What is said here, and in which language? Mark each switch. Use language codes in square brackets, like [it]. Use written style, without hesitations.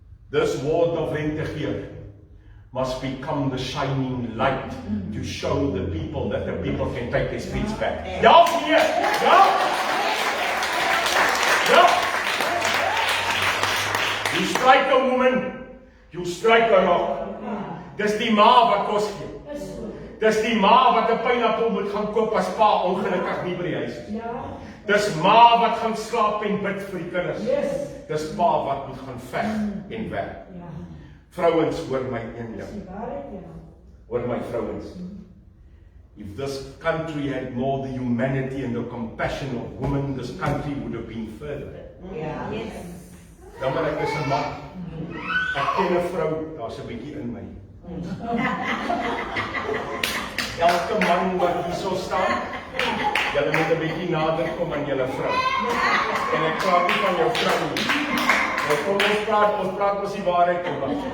[en] This ward of Lentegeur must become the shining light to show the people that the people can take their streets back. [af] Ja, meneer! Ja! Ja! [en] You strike a woman, you strike a rock. [af] Dis die ma wat kos gee. Dis die ma wat 'n pineappel moet gaan koop as pa ongelukkig nie by die huis is. Dis ma wat gaan slaap en bid vir die kinders. Dis pa wat moet gaan veg en werk. Vrouens, hoor my een ding. Hoor my vrouens. [en] If this country had more the humanity and the compassion of women, this country would have been further. [af] Dan maar ek is 'n man. Ek ken 'n vrou, daar's 'n bietjie in my. Elke man wat hierso staan, julle moet 'n bietjie nader kom aan julle vrou. En ek praat nie van jou vrou nie. Nou kom ons praat mos die waarheid oor.